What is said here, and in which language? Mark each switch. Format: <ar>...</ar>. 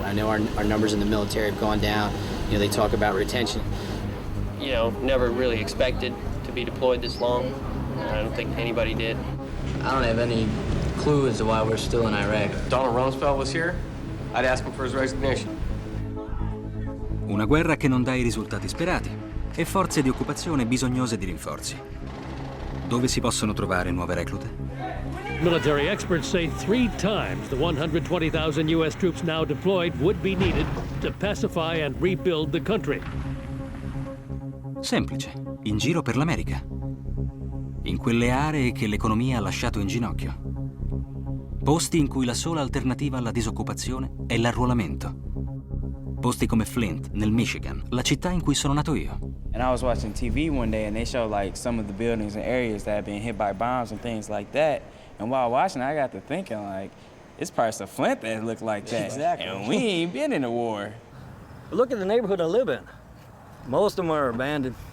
<en>I know our numbers in the military have gone down. You know, they talk about retention. You know, never really expected to be deployed this long. I don't think anybody did. I don't have any clue as to why we're still in Iraq. Donald Rumsfeld was here, I'd ask him for his resignation.</en> <it>Una guerra che non dà i risultati sperati e forze di occupazione bisognose di rinforzi. Dove si possono trovare nuove reclute?</it> <en>Military experts say 3 times the 120,000 U.S. troops now deployed would be needed to pacify and rebuild the country.</en> <it>Semplice, in giro per l'America. In quelle aree che l'economia ha lasciato in ginocchio. Posti in cui la sola alternativa alla disoccupazione è l'arruolamento. Posti come Flint, nel Michigan, la città in cui sono nato io.</it> <en>And I was watching TV one day and they showed like some of the buildings and areas that had been hit by bombs and things like that. And while watching, I got to thinking like, it's parts of Flint that look like that. Exactly. And we ain't been in a war. Look at the neighborhood I live in. Most of them are abandoned.</en>